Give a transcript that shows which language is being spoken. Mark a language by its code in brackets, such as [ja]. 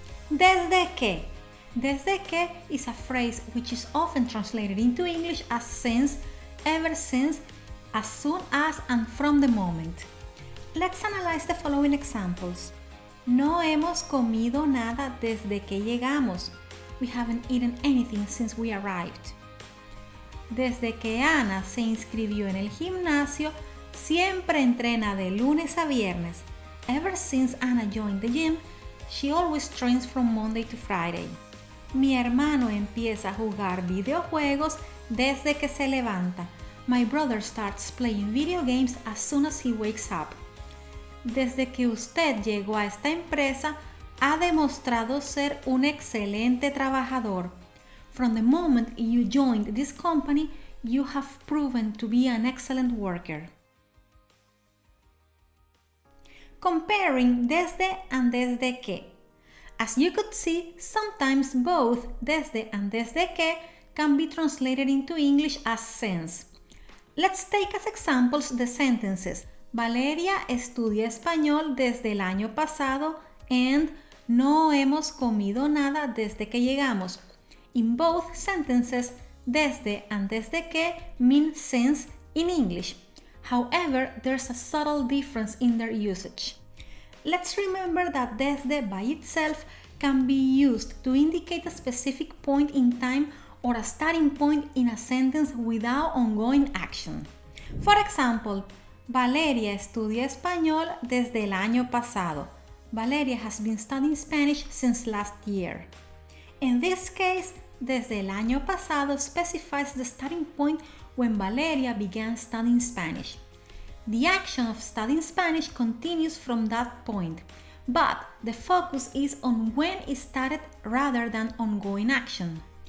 [en] Desde que. Desde que is a phrase which is often translated into English as since, ever since, as soon as, and from the moment. Let's analyze the following examples. [es] No hemos comido nada desde que llegamos. [en] We haven't eaten anything since we arrived. [es] Desde que Ana se inscribió en el gimnasio, siempre entrena de lunes a viernes. [en] Ever since Anna joined the gym, she always trains from Monday to Friday. [es] Mi hermano empieza a jugar videojuegos desde que se levanta. [en] My brother starts playing video games as soon as he wakes up. [es] Desde que usted llegó a esta empresa, ha demostrado ser un excelente trabajador. [en] From the moment you joined this company, you have proven to be an excellent worker. Comparing desde and desde que. As you could see, sometimes both desde and desde que can be translated into English as since. Let's take as examples the sentences [es] Valeria estudia español desde el año pasado [en] and [es] no hemos comido nada desde que llegamos. [en] In both sentences, desde and desde que mean since in English. However, there's a subtle difference in their usage. Let's remember that desde by itself can be used to indicate a specific point in time or a starting point in a sentence without ongoing action. For example, [es] Valeria estudia español desde el año pasado. [en] Valeria has been studying Spanish since last year. In this case, [es] desde el año pasado [en] specifies the starting point when Valeria began studying Spanish. The action of studying Spanish continues from that point, but the focus is on when it started rather than ongoing action.